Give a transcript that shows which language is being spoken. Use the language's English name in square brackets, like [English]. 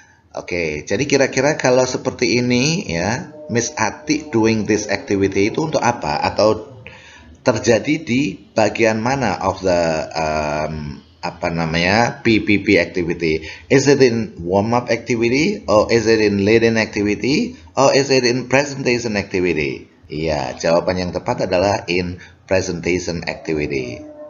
[Indonesian] Oke, jadi kira-kira kalau seperti ini ya, Miss Ati [English] doing this activity [Indonesian] itu untuk apa? Atau terjadi di bagian mana [English] of the PPP activity? Is it in warm-up activity, or is it in lead-in activity, or is it in presentation activity? [Indonesian] Iya, jawaban yang tepat adalah [English] in presentation activity.